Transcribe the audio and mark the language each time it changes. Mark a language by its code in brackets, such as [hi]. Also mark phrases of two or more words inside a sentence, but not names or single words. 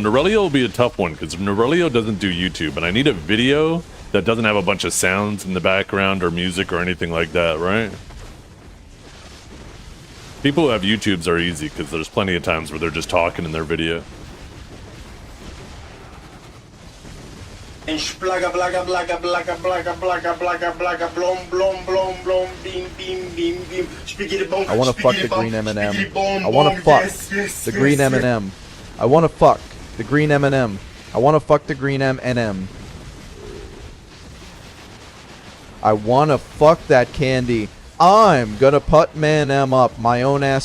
[en] Norelio will be a tough one, because Norelio doesn't do YouTube, and I need a video that doesn't have a bunch of sounds in the background or music or anything like that, right? People who have YouTubes are easy, because there's plenty of times where they're just talking in their video. And splaga blaga blaga blaga blaga blaga blaga blaga blom blom blom blom beam beam beam beam spiggity bomb. I want to fuck the green M&M. I want to fuck the green M&M. I want to fuck the green M&M. I want to fuck the green M&M. I want to fuck that candy. I'm gonna put M&M up my own ass.